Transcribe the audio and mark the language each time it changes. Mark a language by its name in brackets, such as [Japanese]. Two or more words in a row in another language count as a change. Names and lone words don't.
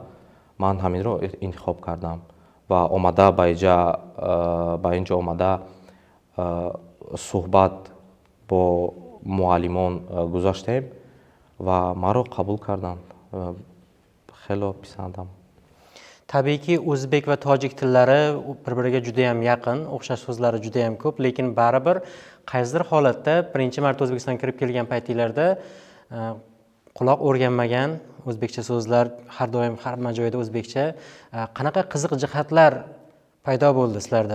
[Persian] من همین رو انتخاب کردم و آمده به اینجا آمده صحبت با معلمان گذاشتیم و ما رو قبول کردند. خیلی پسندم. [Uzbek] Tabiiyki, o'zbek va tojik tillari bir-biriga juda ham yaqin, o'xshash so'zlari juda ham ko'p, lekin baribir qaysidir holatda birinchi marta O'zbekistonga kirib kelgan paytinglarda quloq o'rganmagan o'zbekcha so'zlar, har doim hamma joyda o'zbekcha, qanaqa qiziq jihatlar paydo bo'ldi sizlarda?